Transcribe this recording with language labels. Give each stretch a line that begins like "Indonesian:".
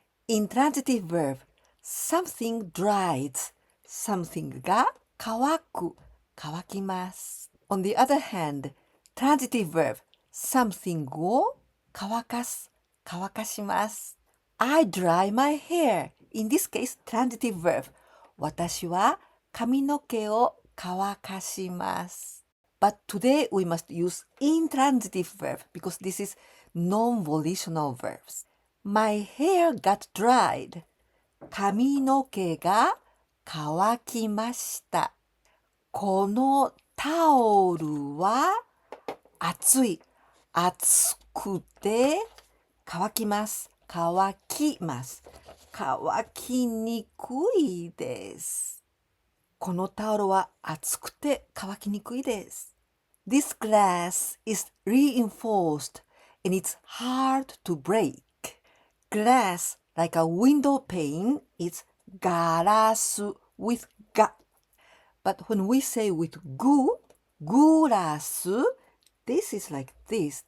English: Intransitive verb, something dries, something
Japanese: が乾く, 乾きます.
English: On the other hand, transitive verb, something
Japanese: を乾かす, 乾かします.
English: I dry my hair. In this case, transitive verb,
Japanese: 私は髪の毛を乾かします.
English: But today we must use intransitive verb because this is non-volitional verbs. My hair got dried.
Japanese: 髪の毛が乾きました。このタオルは熱い。熱くて乾きます。乾きます。乾きにくいです。このタオルは熱くて乾きにくいです。
English: This glass is reinforced and it's hard to break. Glass, like a window pane, is ガラス with が. But when we say with グ、グラス, this is like this.